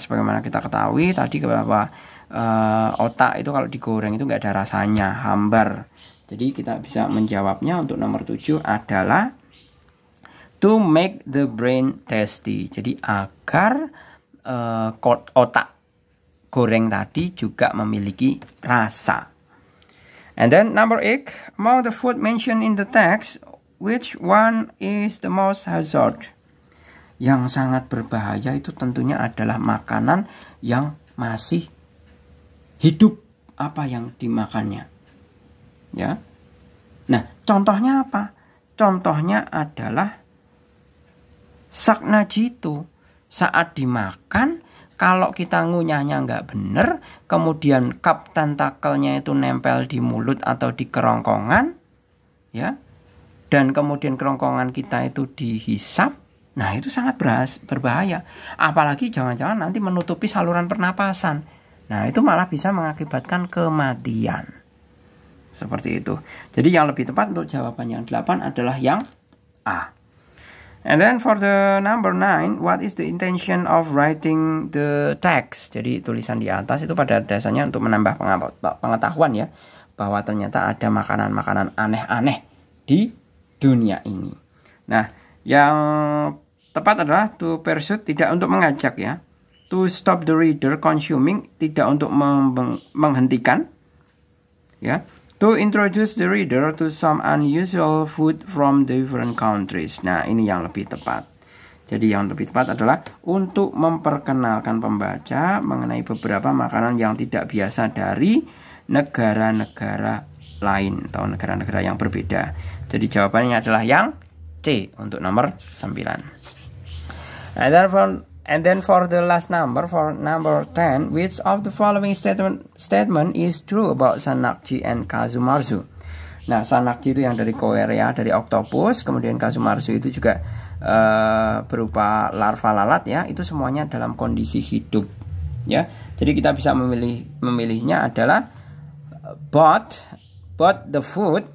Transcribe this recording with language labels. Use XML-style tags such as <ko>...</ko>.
<id>Sebagaimana kita ketahui tadi bahwa otak itu kalau digoreng itu nggak ada rasanya, hambar. Jadi kita bisa menjawabnya untuk nomor 7 adalah</id> <en>to make the brain tasty.</en> <id>Jadi agar otak goreng tadi juga memiliki rasa.</id> <en>And then number 8, among the food mentioned in the text, which one is the most hazard?</en> <id>Yang sangat berbahaya itu tentunya adalah makanan yang masih hidup, apa yang dimakannya. Ya. Nah, contohnya apa? Contohnya adalah saknajitu. Saat dimakan, kalau kita ngunyahnya nggak bener, kemudian cup tentakelnya itu nempel di mulut atau di kerongkongan, ya, dan kemudian kerongkongan kita itu dihisap, nah itu sangat berbahaya. Apalagi jangan-jangan nanti menutupi saluran pernapasan. Nah itu malah bisa mengakibatkan kematian. Seperti itu. Jadi yang lebih tepat untuk jawaban yang 8 adalah yang A.</id> <en>And then for the number 9, what is the intention of writing the text?</en> <id>Jadi tulisan di atas itu pada dasarnya untuk menambah pengetahuan ya, bahwa ternyata ada makanan-makanan aneh-aneh di dunia ini. Nah, yang tepat adalah</id> <en>to pursue,</en> <id>tidak untuk mengajak ya.</id> <en>To stop the reader consuming,</en> <id>tidak untuk menghentikan ya.</id> <en>To introduce the reader to some unusual food from different countries.</en> <id>Nah, ini yang lebih tepat. Jadi yang lebih tepat adalah untuk memperkenalkan pembaca mengenai beberapa makanan yang tidak biasa dari negara-negara lain atau negara-negara yang berbeda. Jadi jawabannya adalah yang C untuk nomor 9.</id> <en>And then for the last number, for number 10, which of the following statement is true about Sanakji and Kazumarzu?</en> <id>Nah, Sanakji itu yang dari Korea, dari oktopus, kemudian Kazumarzu itu juga berupa larva lalat ya, itu semuanya dalam kondisi hidup ya. Jadi kita bisa memilihnya adalah</id> <en>both the food.</en>